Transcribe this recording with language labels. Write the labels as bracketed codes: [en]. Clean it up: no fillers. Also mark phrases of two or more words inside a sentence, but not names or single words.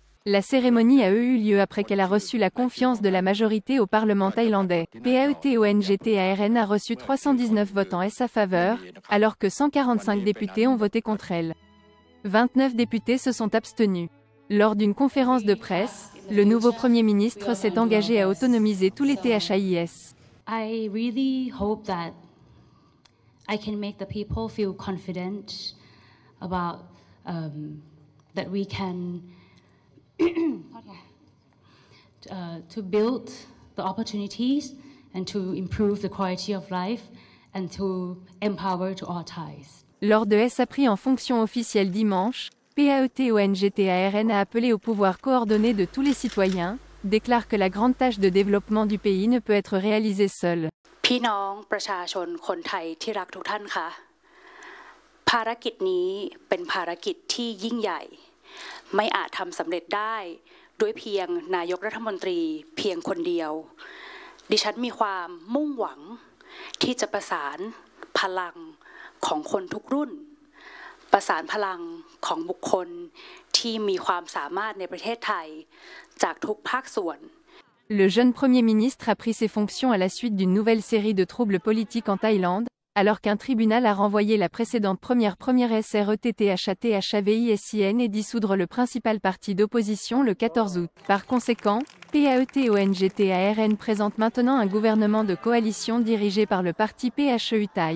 [fr] La cérémonie a eu lieu après qu'elle a reçu la confiance de la majorité au Parlement thaïlandais. PAETONGTARN a reçu 319 votes en sa faveur, alors que 145 députés ont voté contre elle. 29 députés se sont abstenus. Lors d'une conférence de presse, le nouveau Premier ministre s'est engagé à autonomiser tous les THIS. [en] I really hope that I can make the people feel confident about that we can to build the opportunities and to improve the quality of life and to empower to all Thais. [fr] Lors de sa prise en fonction officielle dimanche, PAETONGTARN a appelé au pouvoir coordonné de tous les citoyens, déclare que la grande tâche de développement du pays ne peut être réalisée seule. [th] พี่น้องประชาชนคนไทยที่รักทุกท่านค่ะภารกิจนี้เป็นภารกิจที่ยิ่งใหญ่ไม่อาจทำสำเร็จได้ด้วยเพียงนายกรัฐมนตรีเพียงคนเดียวดิฉันมีความมุ่งหวังที่จะประสานพลังของคนทุกรุ่นประสานพลังของบุคคลที่มีความสามารถในประเทศไทยจากทุกภาคส่วน [fr] Le jeune Premier ministre a pris ses fonctions à la suite d'une nouvelle série de troubles politiques en Thaïlande, alors qu'un tribunal a renvoyé la précédente première SRETTHATHAVISIN et dissoudre le principal parti d'opposition le 14 août. Par conséquent, PAETONGTARN présente maintenant un gouvernement de coalition dirigé par le parti PHEU Thaï.